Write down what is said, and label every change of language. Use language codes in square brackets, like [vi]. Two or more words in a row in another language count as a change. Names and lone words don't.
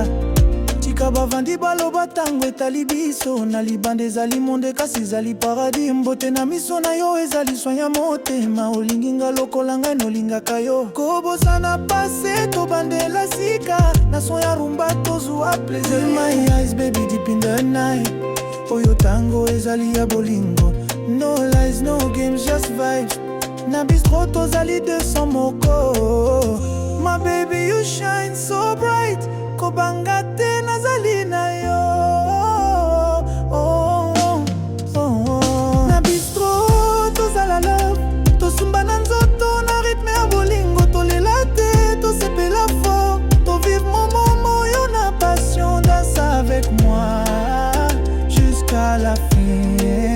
[ln] Tika bavandi baloba tango etali biso. Na libanda ezali monde kasi ezali paradis. Mbote na miso na yo ezali sonya motema. Olingi nga lokola ngai nolingaka yo. Kobosana pase tobandela sika. Na son ya rumba tozwa plaisir. [en] My eyes baby deep in the night. [ln] Oyo tango ezali ya bolingo. [en] No lies, no games, just vibes. [ln] Na bistro tozali 200 moko. [en] My baby, you shine so bright. [ln] Kobanga te nazali na yo. Na bistro tozala love. Tosumba na nzoto na rythme ya bolingo. Tolela te, tosepela fort. Tovivre moment moyo na passion. [fr] Danse avec moi jusqu'à la fin.